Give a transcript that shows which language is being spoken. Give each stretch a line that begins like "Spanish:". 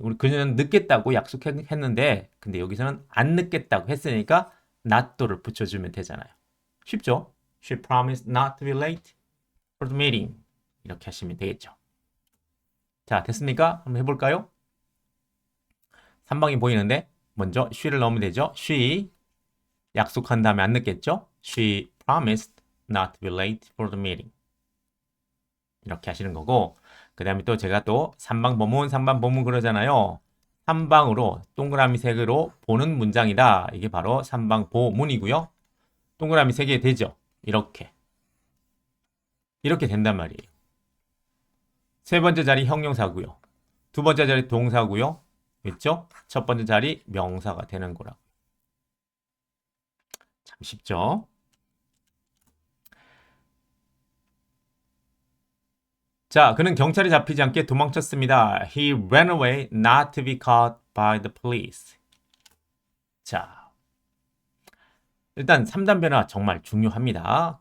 Korean: 우리 그녀는 늦겠다고 약속했는데 근데 여기서는 안 늦겠다고 했으니까 not를 붙여주면 되잖아요. 쉽죠?
English: She promised not to be late for the meeting.
Korean: 이렇게 하시면 되겠죠. 자, 됐습니까? 한번 해볼까요? 3방이 보이는데 먼저 she를 넣으면 되죠. she 약속한 다음에 안 늦겠죠?
English: She promised not to be late for the meeting.
Korean: 이렇게 하시는 거고 그 다음에 또 제가 또 3방 보문, 3방 보문 그러잖아요. 3방으로 동그라미 색으로 보는 문장이다. 이게 바로 3방 보문이고요. 동그라미 3개 되죠? 이렇게 된단 말이에요. 세 번째 자리 형용사고요. 두 번째 자리 동사고요. 그렇죠? 첫 번째 자리 명사가 되는 거라고. 참 쉽죠? 자, 그는 경찰에 잡히지 않게 도망쳤습니다.
English: He ran away not to be caught by the police.
Korean: 자, 일단 3단 변화 정말 중요합니다.